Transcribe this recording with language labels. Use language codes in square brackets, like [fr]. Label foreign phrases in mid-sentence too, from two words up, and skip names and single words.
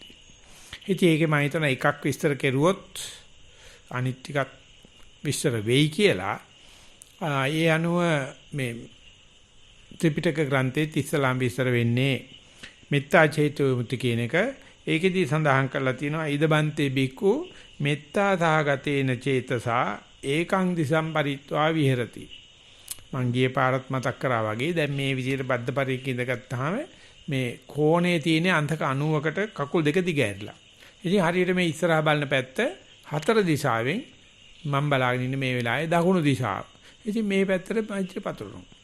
[si] ඉතින් ඒකේ මම හිතන එකක් විස්තර කෙරුවොත් අනිත් ටිකක් විස්තර වෙයි කියලා. ඒ අනුව මේ ත්‍රිපිටක ග්‍රන්ථයේ ඉස්සලාම් විස්තර වෙන්නේ [pi] මෙත්තා චේතෝ විමුක්ති [si] කියන එක. ඒකෙදී සඳහන් කරලා තියෙනවා [pi] ඉදබන්තේ බික්කු මෙත්තා සහගතේන චේතසා ඒකං දිසම් පරිත්වා විහෙරති. [si] මං ගියේ පාරත් මතක් කරා වගේ දැන් මේ විදිහට බද්ධ පරික්ක ඉඳගත්තාම මේ කෝණේ තියෙන අන්තක 90කට කකුල් දෙක දිගෑරලා. ඉතින් හරියට මේ ඉස්සරහා බලන පැත්ත 4 දිශාවෙන් මම බලාගෙන ඉන්නේ මේ වෙලාවේ දකුණු දිශාව. ඉතින් මේ පැත්තට මෛත්‍රී පතුරනවා.